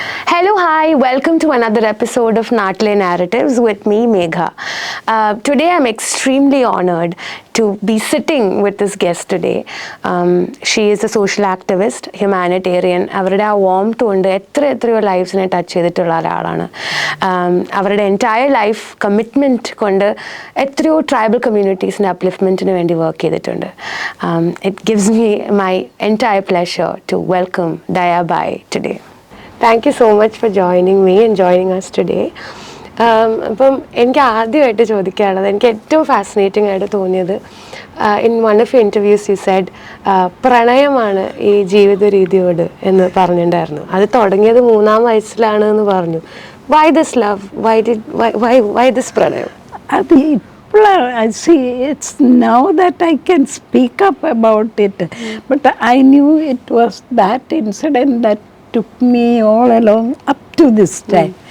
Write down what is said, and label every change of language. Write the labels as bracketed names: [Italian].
[English] Hello, hi, welcome to another episode of Naatile Narratives with me, Megha. Today I'm extremely honored to be sitting with this guest today. She is a social activist, humanitarian. [Malayalam] അവരുടെ ആ warmth കൊണ്ട് എത്രയോ ലൈഫ്സിനെ touch ചെയ്തിട്ടുള്ള ഒരാളാണ്. അവരുടെ entire life commitment കൊണ്ട് എത്രയോ tribal കമ്മ്യൂണിറ്റീസിൻ്റെ അപ്ലിഫ്റ്റ്മെൻറ്റിന് വേണ്ടി വർക്ക് ചെയ്തിട്ടുണ്ട്. [English] It gives me my entire pleasure to welcome Daya Bai today. Thank you so much for joining me and joining us today. [Malayalam] അപ്പം എനിക്ക് ആദ്യമായിട്ട് ചോദിക്കാനുള്ളത്, എനിക്ക് ഏറ്റവും ഫാസിനേറ്റിംഗ് ആയിട്ട് തോന്നിയത്, [English] in one of you interviews you said [Malayalam] പ്രണയമാണ് ഈ ജീവിത രീതിയോട് എന്ന് പറഞ്ഞിട്ടുണ്ടായിരുന്നു. അത് തുടങ്ങിയത് 3-ാം വയസ്സിലാണ് എന്ന് പറഞ്ഞു. [English] Why this love? Why this പ്രണയം? [Malayalam] അത് ഇപ്പോഴാണ് [English] It's now that I can speak up about it. But I knew it was that incident that took me all along up to this time.